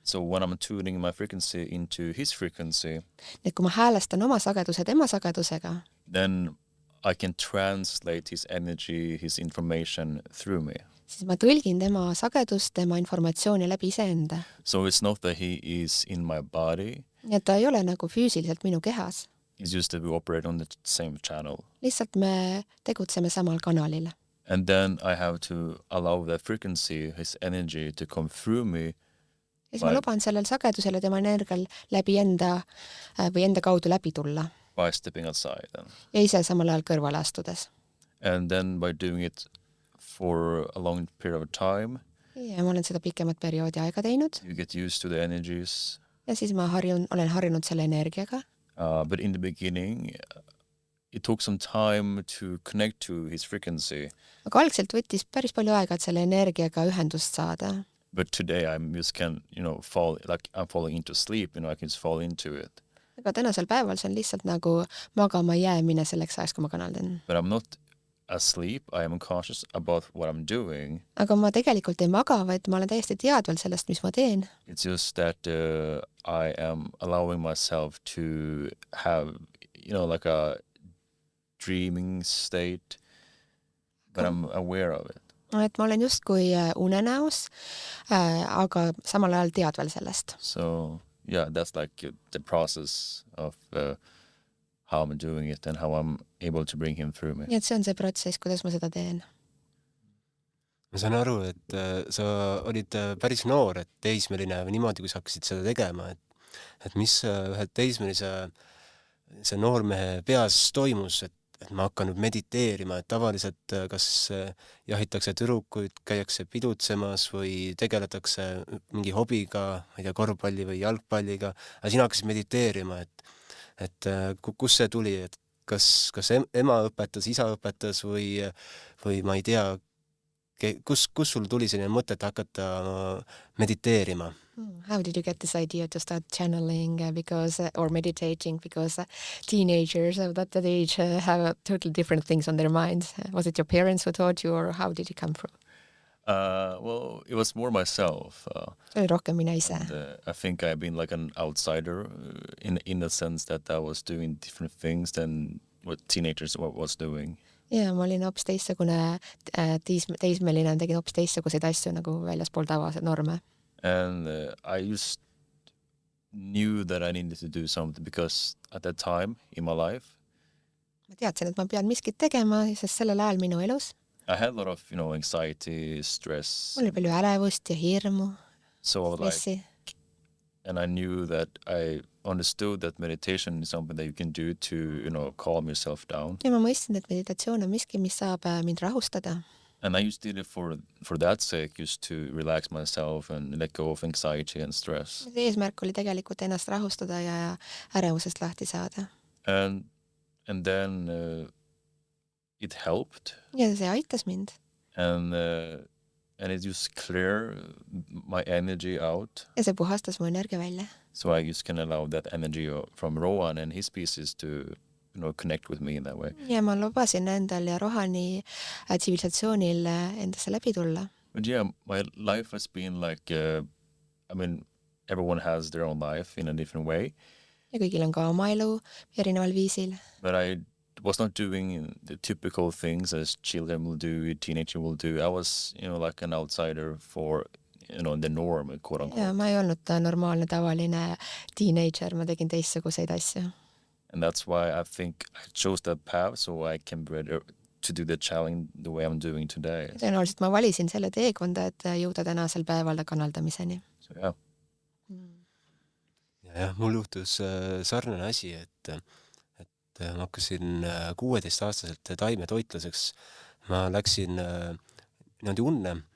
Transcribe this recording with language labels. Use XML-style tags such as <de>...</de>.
<en>So when I'm tuning my frequency into his frequency,</en> <et>Nii et kui ma häälestan oma sageduse tema sagedusega,</et> <en>then I can translate his energy, his information through me.</en> <et>siis ma tõlgin tema sagedust, tema informatsiooni läbi iseenda.</et> <en>So it's not that he is in my body,</en> <et>Nii et ta ei ole nagu füüsiliselt minu kehas.</et> <en>it's just that we operate on the same channel.</en> <et>Lihtsalt me tegutseme samal kanalil.</et> <en>And then I have to allow that frequency, his energy to come through me.</en> <et>Ja siis ma luban sellel sagedusel ja tema energial läbi enda või enda kaudu läbi tulla.</et> <en>By stepping outside.</en> <et>Ja ise samal ajal kõrvale astudes.</et> <en>And then by doing it for a long period of time,</en> <et>Ja ma olen seda pikemat perioodi aega teinud.</et> <en>you get used to the energies.</en> <et>Ja siis ma olen harjunud selle energiaga.</et> <en>But in the beginning, it took some time to connect to his frequency.</en> <et>Aga algselt võttis päris palju aega, et selle energiaga ühendust saada.</et> <en>But today I'm just I'm falling into sleep, I can just fall into it.</en> <et>Aga tänasel päeval see on lihtsalt nagu magama jäämine selleks ajaks, kui ma kanaldan.</et> <en>But I'm not asleep, I am conscious about what I'm doing.</en> <et>Aga ma tegelikult ei maga, vaid ma olen täiesti teadval sellest, mis ma teen.</et> <en>It's just that I am allowing myself to have, like a dreaming state, but I'm aware of it.</en> <et>Et ma olen justkui unenäos, aga samal ajal teadval sellest.</et> <en>So yeah, that's like the process of how I'm doing it and how I'm able to bring him through me.</en> <et>Nii et see on see protsess, kuidas ma seda teen. Ma saan aru, et sa olid päris noor, et teismeline või niimoodi, kui sa hakkasid seda tegema, et mis ühe teismelise see noormehe peas toimus, et ma hakkan nüüd mediteerima, et tavaliselt kas jahitakse tüdrukuid, käiakse pidutsemas või tegeletakse mingi hobiga, ma ei tea, korvpalli või jalgpalliga, aga sina hakkasid mediteerima, et kus see tuli, et kas ema õpetas, isa õpetas või ma ei tea, kus sul tuli selline mõte, et hakata mediteerima?</et> <en>How did you get this idea to start channeling or meditating because teenagers of that age have totally different things on their minds? Was it your parents who taught you or how did it come from? Well, it was more myself.</en> <et>See oli rohkem mina ise.</et> <en>I think I've been like an outsider in the sense that I was doing different things than what teenagers was doing.</en> <et>Ja ma olin hoopis teistsugune teismeline, tegin hoopis teistsuguseid asju nagu väljaspool tavased norme.</et> <en>And I just knew that I needed to do something because at that time in my life,</en> <et>Ma teadsin, et ma pean miskit tegema, sest sellel ajal minu elus</et> <en>I had a lot of, anxiety, stress.</en> <et>mul oli palju ärevust ja hirmu,</et> <en>So I was like,</en> <et>stressi.</et> <en>and I knew that I understood that meditation is something that you can do to, calm yourself down.</en> <et>Ja ma mõistsin, et meditatsioon on miski, mis saab mind rahustada.</et> <en>And I just did it for that sake, just to relax myself and let go of anxiety and stress.</en> <et>see eesmärk oli tegelikult ennast rahustada ja ärevusest lahti saada.</et> <en>And then it helped,</en> <et>Ja see aitas mind.</et> <en>and it just clear my energy out.</en> <et>Ja see puhastas mu energia välja.</et> <en>So I just can allow that energy from Rohan and his pieces to, connect with me in that way.</en> <et>Ja ma lubasin endal ja Rohani tsivilisatsioonil endasse läbi tulla.</et> <en>But yeah, my life has been like, everyone has their own life in a different way.</en> <et>Ja kõigil on ka oma elu erineval viisil.</et> <en>But I was not doing the typical things as children will do, teenager will do. I was, like an outsider for, the norm, quote unquote.</en> <et>Ja ma ei olnud normaalne, tavaline teenager, ma tegin teistsuguseid asju.</et> <en>And that's why I think I chose that path so I can better to do the challenge the way I'm doing today.</en> <et>Tõenäoliselt ma valisin selle teekonda, et jõuda tänasel päeval kanaldamiseni.</et> <en>So yeah.</en> <et>Ja mul juhtus sarnane asi, et ma hakkasin 16-aastaselt taimetoitlaseks. Ma läksin niimoodi unne.</et>